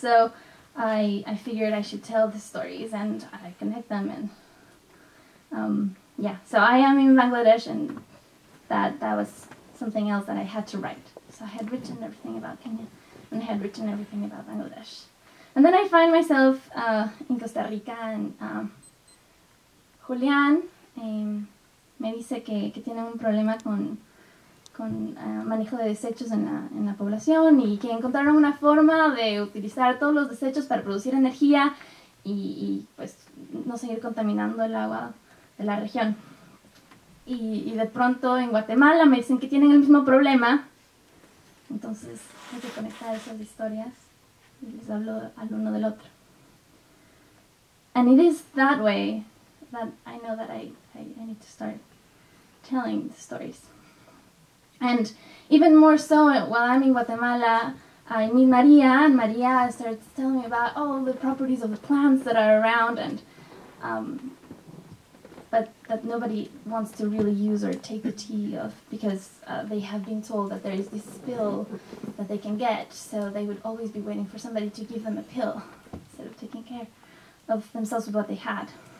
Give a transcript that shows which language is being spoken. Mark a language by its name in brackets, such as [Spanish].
[English] So I figured I should tell the stories, and I connect them, and yeah, so I am in Bangladesh, and that was something else that I had to write. So I had written everything about Kenya, and I had written everything about Bangladesh. [Spanish] And then I find myself in Costa Rica, and Julián me dice que tiene un problema con manejo de desechos en la población, y que encontraron una forma de utilizar todos los desechos para producir energía y pues no seguir contaminando el agua de la región. Y de pronto en Guatemala me dicen que tienen el mismo problema, entonces hay que conectar esas historias y les hablo al uno del otro. [English] And it is that way that I know that I need to start telling the stories. And even more so, while I'm in Guatemala, I meet Maria, and Maria starts telling me about all the properties of the plants that are around, and but that nobody wants to really use or take the tea of, because they have been told that there is this pill that they can get, so they would always be waiting for somebody to give them a pill instead of taking care of themselves with what they had.